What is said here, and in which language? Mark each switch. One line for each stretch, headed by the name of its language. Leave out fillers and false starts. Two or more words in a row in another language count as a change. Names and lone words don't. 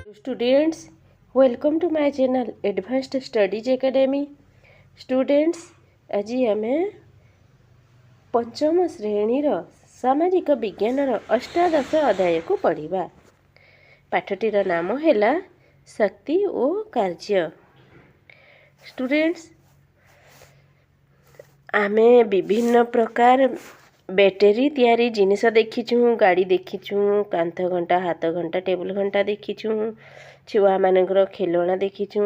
English: students, welcome to my channel Advanced Studies Academy. Students,
Odia: ଆଜି ଆମେ ପଞ୍ଚମ ଶ୍ରେଣୀର ସାମାଜିକ ବିଜ୍ଞାନର ଅଷ୍ଟାଦଶ ଅଧ୍ୟାୟକୁ ପଢ଼ିବା। ପାଠଟିର ନାମ ହେଲା ଶକ୍ତି ଓ କାର୍ଯ୍ୟ। Students, ଆମେ ବିଭିନ୍ନ ପ୍ରକାର ବ୍ୟାଟେରୀ ତିଆରି ଜିନିଷ ଦେଖିଛୁ, ଗାଡ଼ି ଦେଖିଛୁ, କାନ୍ଥ ଘଣ୍ଟା, ହାତ ଘଣ୍ଟା, ଟେବୁଲ ଘଣ୍ଟା ଦେଖିଛୁ, ଛୁଆମାନଙ୍କର ଖେଳଣା ଦେଖିଛୁ।